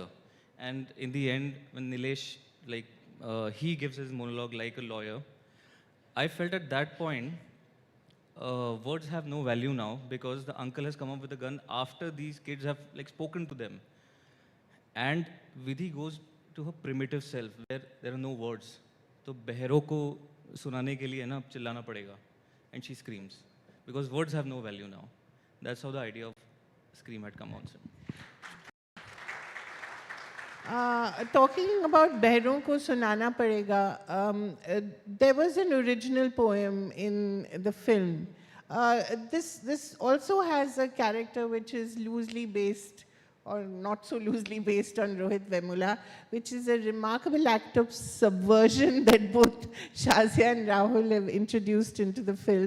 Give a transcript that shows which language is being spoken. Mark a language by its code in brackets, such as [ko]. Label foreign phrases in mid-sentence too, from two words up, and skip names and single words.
[en] And in the end, when Nilesh, he gives his monologue like a lawyer, I felt at that point, words have no value now because the uncle has come up with a gun after these kids have spoken to them. And Vidhi goes to her primitive self where there are no words. [hi] So बहरों को सुनाने के लिए ना चिल्लाना पड़ेगा. [en] And she screams because words have no value now. That's how the idea of Scream had come on. Talking about Behron ko sunana padega, there was an original poem in the film. This also has a character which is loosely based, or not so loosely based, on Rohit Vemula, which is a remarkable act of subversion that both Shazia and Rahul have introduced into the film.